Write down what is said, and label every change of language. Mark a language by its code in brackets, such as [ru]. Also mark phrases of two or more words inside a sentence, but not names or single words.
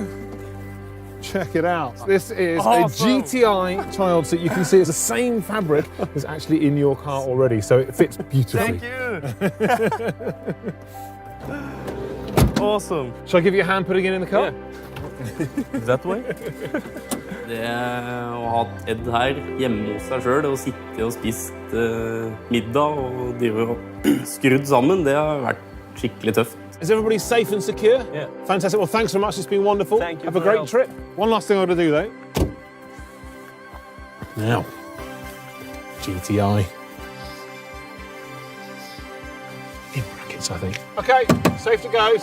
[en] Check it out. This is awesome. A GTI child seat. You can see it's the same fabric that's actually in your car already, so it fits beautifully. Thank you. Awesome. Shall I give you a hand putting it in the car? Yeah. That way? [no] Det å ha Edd her hjemme hos seg selv, og sitte og spist middag og drive og skrudd sammen, det har vært skikkelig tøft. [en] Is everybody safe and secure? Yeah. Fantastic. Well, thanks so much. It's been wonderful. Thank you. Have a great trip. One last thing I want to do, though. Now, GTI. In brackets, I think. Okay, safe to go.